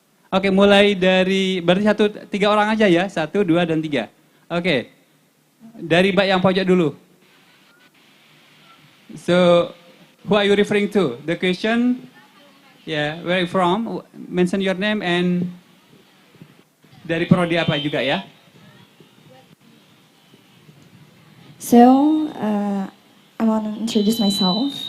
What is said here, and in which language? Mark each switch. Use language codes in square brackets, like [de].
[id] Oke, mulai dari, berarti tiga orang aja ya? 1, 2, dan 3. Oke, dari mbak yang pojok dulu. [en] So, who are you referring to? The question, yeah, where are you from? Mention your name and [id] dari prodi apa juga ya? [en] So, I want to introduce myself.